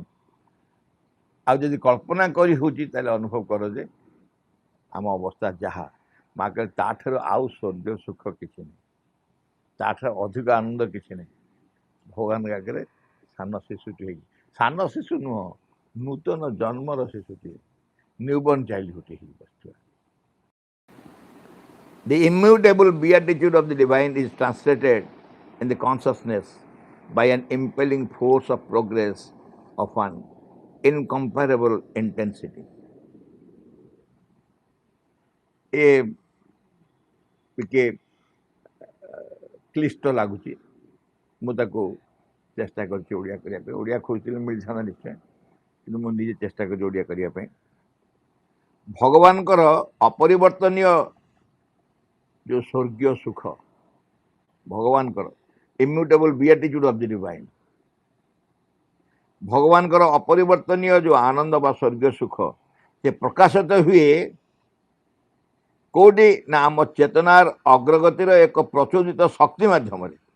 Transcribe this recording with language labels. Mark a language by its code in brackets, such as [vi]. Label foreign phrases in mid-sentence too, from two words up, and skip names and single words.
[or] ଆଉ ଯଦି କଳ୍ପନା କରି ହେଉଛି ତାହେଲେ ଅନୁଭବ କର ଯେ ଆମ ଅବସ୍ଥା ଯାହା, ମା କହିଲେ ତାଠାରୁ ଆଉ ସ୍ୱର୍ଗୀୟ ସୁଖ କିଛି ନାହିଁ, ତାଠାରୁ ଅଧିକ ଆନନ୍ଦ କିଛି ନାହିଁ। ଭଗବାନଙ୍କ ଆଗରେ ସାନ ଶିଶୁଟି ହେଇକି, ସାନ ଶିଶୁ ନୁହଁ, ନୂତନ ଜନ୍ମର ଶିଶୁଟିଏ, [en] newborn childhood [or] ହେଇକି ବସିଥିବା। [en] The immutable beatitude of the divine is translated in the consciousness by an impelling force of progress of an incomparable intensity. [or] ଏ ଟିକେ କ୍ଲିଷ୍ଟ ଲାଗୁଛି, ମୁଁ ତାକୁ ଚେଷ୍ଟା କରିଛି ଓଡ଼ିଆ କରିବା ପାଇଁ। ଓଡ଼ିଆ ଖୋଜୁଥିଲେ ମିଳିଥାନ୍ତା ନିଶ୍ଚୟ, କିନ୍ତୁ ମୁଁ ନିଜେ ଚେଷ୍ଟା କରିଛି ଓଡ଼ିଆ କରିବା ପାଇଁ। ଭଗବାନଙ୍କର ଅପରିବର୍ତ୍ତନୀୟ ଯେଉଁ ସ୍ୱର୍ଗୀୟ ସୁଖ, ଭଗବାନଙ୍କର [en] immutable beatitude of the divine, [or] ଭଗବାନଙ୍କର ଅପରିବର୍ତ୍ତନୀୟ ଯେଉଁ ଆନନ୍ଦ ବା ସ୍ୱର୍ଗୀୟ ସୁଖ, ସେ ପ୍ରକାଶିତ ହୁଏ କୋଉଠି ନା ଆମ ଚେତନାର ଅଗ୍ରଗତିର ଏକ ପ୍ରଚୋଦିତ ଶକ୍ତି ମାଧ୍ୟମରେ।